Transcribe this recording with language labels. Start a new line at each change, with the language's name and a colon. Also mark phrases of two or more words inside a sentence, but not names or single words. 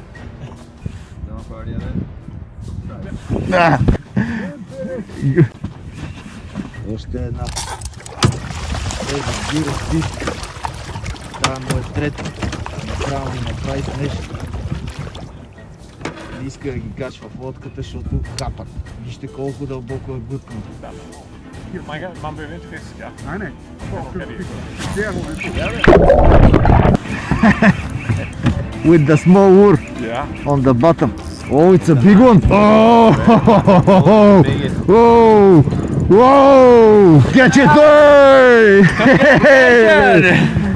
Bulgarian: Още една. Това му е трета. Направо ми направи нещо. Не иска да ги качва в лодката, защото капат. Вижте колко дълбоко е глъткано.
English: With the small lure on the bottom. Oh, it's a big one! Oh! Whoa! Whoa! Catch it! Hey! Hey!